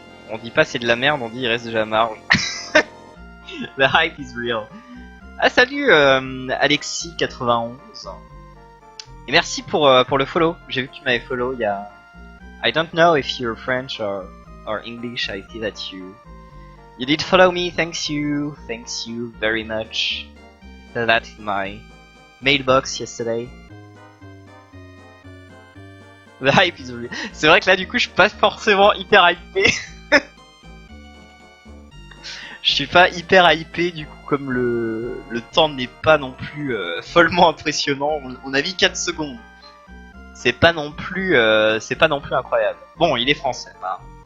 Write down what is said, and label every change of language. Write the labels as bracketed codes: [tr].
[fr] On dit pas c'est de la merde, on dit il reste déjà à marge. [en] The hype is real. [fr] Ah salut Alexis91. Et merci pour le follow. J'ai vu que tu m'avais follow il y a... [en] I don't know if you're French or English, I see that you did follow me, thanks you very much. That's my mailbox yesterday. The hype is real. [fr] C'est vrai que là du coup je suis pas forcément hyper hypé. Je suis pas hyper hypé du coup comme le temps n'est pas non plus follement impressionnant. On a vu 4 secondes. C'est pas non plus incroyable. Bon, il est français, hein.